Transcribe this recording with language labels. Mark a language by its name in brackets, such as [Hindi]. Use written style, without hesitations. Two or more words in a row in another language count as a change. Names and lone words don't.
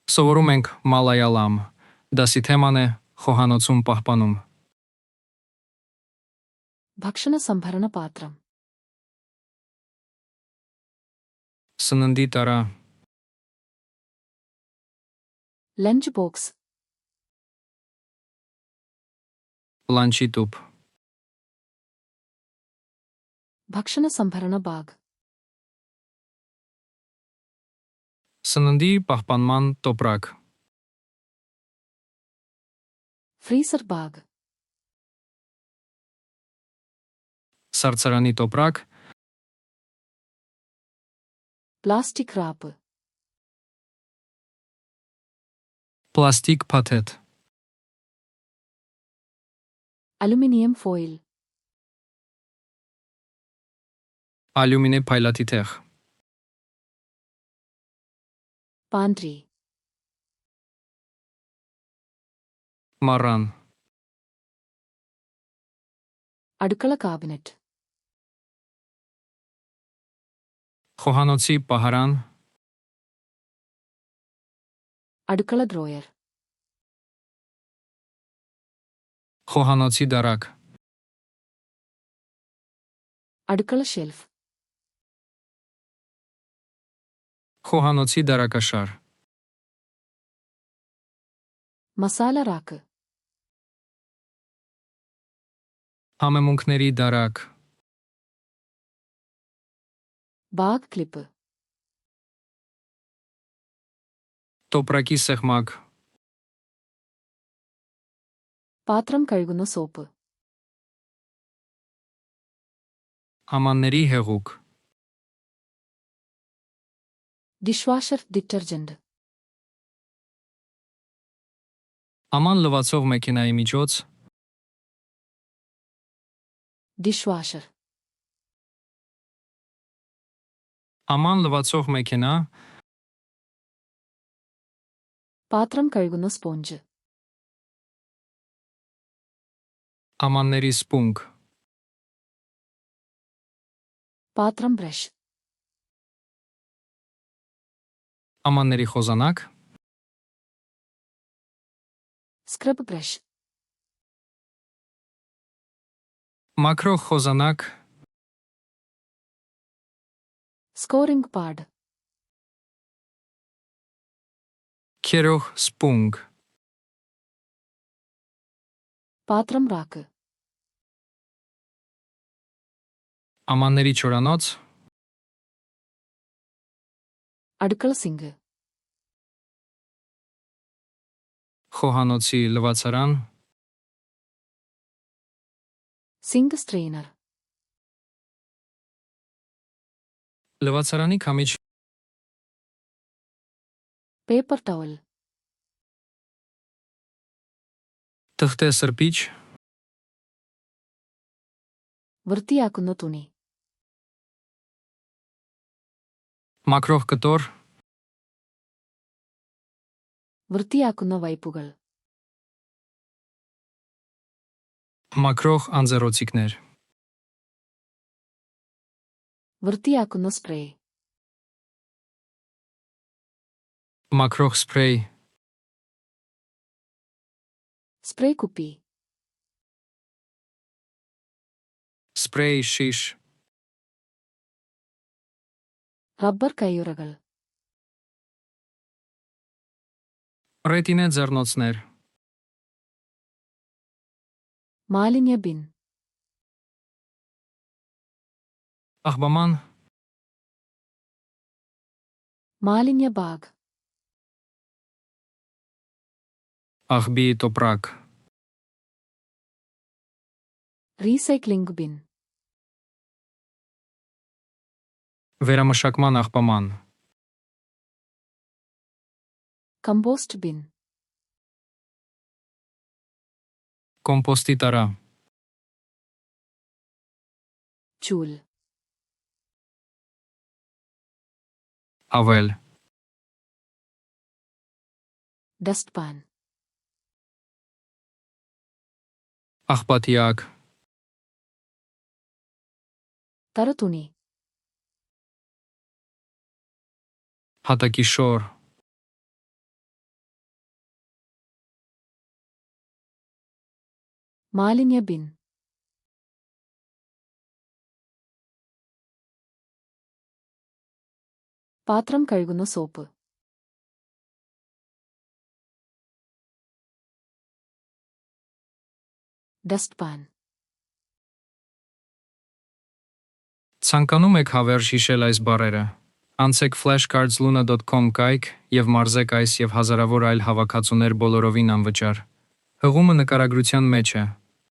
[Armenian] Սովորում ենք Մալայալամ, դասի թեման է խոհանոցում պահպանում։ [Malayalam] ഭക്ഷണ സംഭരണ പാത്രം [Armenian] Սննդի տարա, [English] lunch box [Armenian] լանչի տուփ, [Malayalam] ഭക്ഷണ സംഭരണ ബാഗ് [Armenian] սննդի պահպանման տոպրակ, [English] freezer bag [Armenian] սառցարանի տոպրակ, [English] plastic wrap [Armenian] պլաստիկ փաթեթ, [English] aluminium foil [Armenian] ալյումինե փայլատի թեղ, [Malayalam] പാൻട്രി [Armenian] մառան, [Malayalam] അടുക്കള കാബിനറ്റ് [Armenian] խոհանոցի պահարան, [Malayalam] അടുക്കള ഡ്രോയർ [Armenian] խոհանոցի դարակ, [Malayalam] അടുക്കള ഷെൽഫ് [Armenian] խոհանոցի դարակաշար, [Malayalam] മസാല റാക്ക് [Armenian] համեմունքների դարակ, [English] bag clip [Armenian] տոպրակի սեղմակ, [Malayalam] പാത്രം കഴുകുന്ന സോപ്പ് [Armenian] ամանների հեղուկ, [English] dishwasher detergent [Armenian] աման լվացող մեքենայի միջոց, [Malayalam] ഡിഷ്വാഷർ [Armenian] աման լվացող մեքենա, [Malayalam] പാത്രം കഴുകുന്ന സ്പോഞ്ച് [Armenian] ամանների սպունգ, [Malayalam] പാത്രം ബ്രഷ് [Armenian] ամանների խոզանակ, [English] scrub brush [Armenian] մաքրող խոզանակ, [English] scouring pad [Armenian] քերող սպունգ, [Malayalam] പാത്രം റാക്ക് [Armenian] ամանների չորանոց, [Malayalam] അടുക്കള സിങ്ക് [Armenian] խոհանոցի լվացարան, [English] sink strainer [Armenian] լվացարանի քամիչ, [English] paper towel [Armenian] թղթե սրբիչ, [Malayalam] വൃത്തിയാക്കുന്ന തുണി [Armenian] մաքրող կտոր, [Malayalam] വൃത്തിയാക്കുന്ന വൈപ്പുകൾ [Armenian] մաքրող անձեռոցիկներ, [Malayalam] വൃത്തിയാക്കുന്ന സ്പ്രേ [Armenian] մաքրող սփրեյ, [Malayalam] സ്പ്രേ കുപ്പി [Armenian] սփրեյ շիշ, [Malayalam] റബ്ബർ കയ്യുറകൾ [Armenian] ռետինե ձեռնոցներ, [Malayalam] മാലിന്യ ബിൻ [Armenian] աղբաման, [Malayalam] മാലിന്യ ബാഗ് [Armenian] աղբի տոպրակ, [English] recycling bin [Armenian] վերամշակման աղբաման, [English] compost bin [Armenian] կոմպոստի տարա, [Malayalam] ചൂൽ [Armenian] ավել, [English] dust pan [Armenian] աղբատիակ, [Malayalam] തറതുണി [Armenian] հատակի շոր, [Malayalam] മാലിന്യ ബിൻ. പാത്രം കഴുകുന്ന സോപ്പ്. [English] Dustpan. [Armenian] Ցանկանում եք հավերժ հիշել այս բառերը։ Անցեք flashcardsluna.com կայք եւ մարզեք այս եւ հազարավոր այլ հավաքածուներ բոլորովին անվճար։ Հղումը նկարագրության մեջ է։